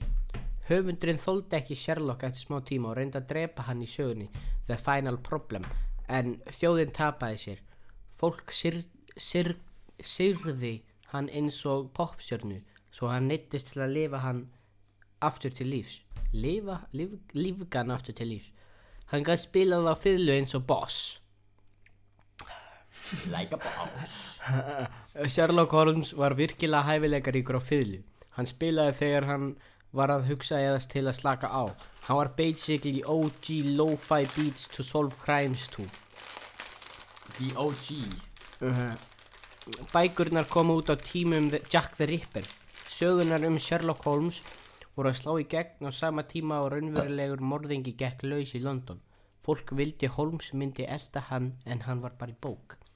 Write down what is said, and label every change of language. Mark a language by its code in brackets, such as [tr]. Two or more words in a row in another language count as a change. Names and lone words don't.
[is] Höfundurinn þoldi ekki Sherlock eftir smá tíma og reyndi að drepa hann í sögunni The Final Problem, en þjóðin tapaði sér. Fólk syrði hann eins og poppstjörnu, svo hann neyddist til að lifa hann aftur til lífs. Lífga hann aftur til lífs. Hann gat spilað á fiðlu eins og boss. [en] Like a boss. [is] Sherlock Holmes var virkilega hæfileikaríkur á fiðlu. Hann spilaði þegar hann var að hugsa eða til að slaka á. Hann var basically [en] OG lo-fi beats to solve crimes to. The OG. [is] Bækurnar komu út á tímum Jack the Ripper. Sögunar Sherlock Holmes voru að slá í gegn á sama tíma og raunverulegur morðingi gekk laus í London. Fólk vildi Holmes myndi elta hann en hann var bara í bók.